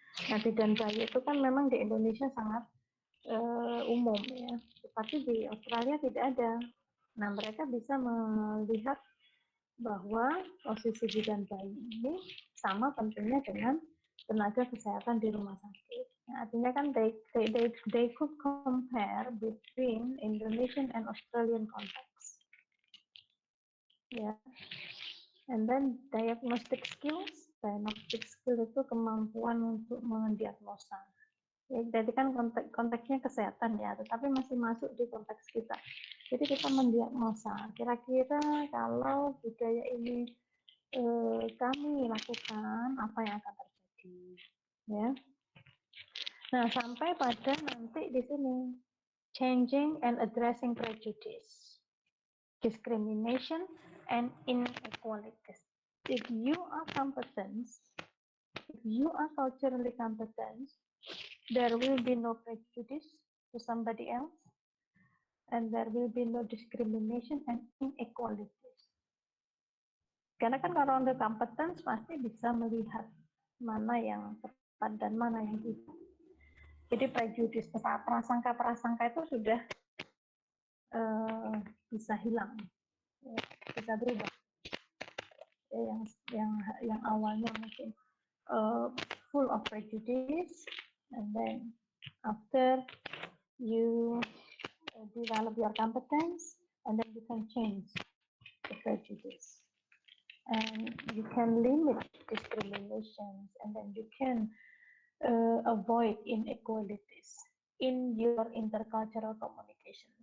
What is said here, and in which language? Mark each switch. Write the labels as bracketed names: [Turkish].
[Indonesian] Nah, bidan bayi itu kan memang di Indonesia sangat umum, ya, tetapi di Australia tidak ada. Nah, mereka bisa melihat bahwa posisi bidan bayi ini sama pentingnya dengan tenaga kesehatan di rumah sakit. Nah, artinya kan [English] they could compare between Indonesian and Australian context. Ya. Yeah. And then diagnostic skills. [Indonesian] Diagnostic skill itu kemampuan untuk mendiagnosa. Ya, jadi kan konteksnya kesehatan, ya, tetapi masih masuk di konteks kita. Jadi kita mendiagnosa. Kira-kira kalau budaya ini kami lakukan, apa yang akan terjadi, ya. Nah, sampai pada nanti di sini [English] changing and addressing prejudice, discrimination and inequalities. If you are competent, if you are culturally competent, there will be no prejudice to somebody else, and there will be no discrimination and inequalities. [Indonesian] Karena kan kalau [English] under competence [Indonesian] pasti bisa melihat mana yang tepat dan mana yang tidak. Jadi prejudice, prasangka-prasangka itu sudah bisa hilang, bisa berubah. Yang awalnya mungkin [English] full of prejudice, and then after you develop your competence, and then you can change the prejudice, and you can limit discriminations, and then you can avoid inequalities in your intercultural communication.